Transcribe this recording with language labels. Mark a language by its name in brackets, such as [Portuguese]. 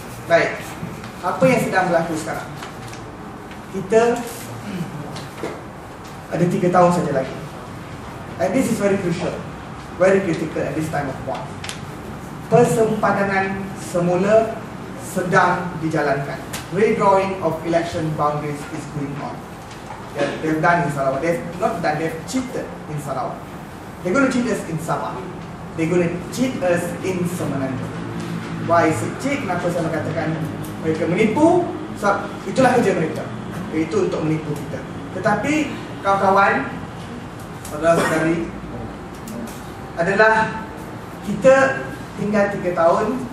[Malay] Baik, apa yang sedang berlaku sekarang? Kita ada 3 tahun saja lagi. [English] And this is very crucial, very critical at this time of war. [Malay] Persempadanan semula sedang dijalankan. [English] Redrawing of election boundaries is going on. They've done in Sarawak. They've not done, they've cheated in Sarawak. They're going to cheat us in Sabah. They're going to cheat us in Semenanjung. Why is it cheat? [Malay] Kenapa saya mengatakan mereka menipu? Sebab itulah kerja mereka, iaitu untuk menipu kita. Tetapi kawan-kawan, saudara-saudari, adalah kita tinggal 3 tahun.